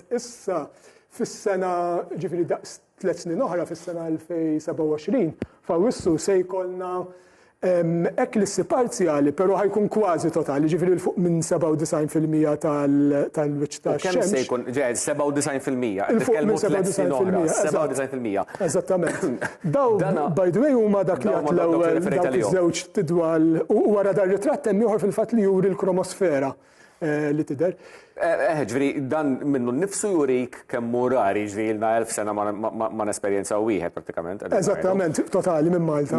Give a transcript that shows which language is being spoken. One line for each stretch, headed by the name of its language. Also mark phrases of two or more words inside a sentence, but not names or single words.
Maltese: Issa fis-sena, ġifieri daqs 3 snin oħra fis-sena 2027, f'Awwissu se jkollna eklissi parzjali, però ħajkun kważi totali, ġifieri l fuq minn 97% tal-wiċċ tax-xemx. Kemm se jkun 97%? Nitkellmu 3 snin oħra, 97%. Eżattament. Daw,
English: by the way,
Maltese: huma dak li għat l-ewwel dawk iż-żewġ tidwal u wara dar ritratt hemm ieħor fil-fatt li juri l-kromosfera li tidher. Ġifieri dan minnu nnifsu jurik kemm hu rari ġifieri ilna 1000 sena ma nesperjenzaw wieħed prattikament. Eżattament, totali minn Malta.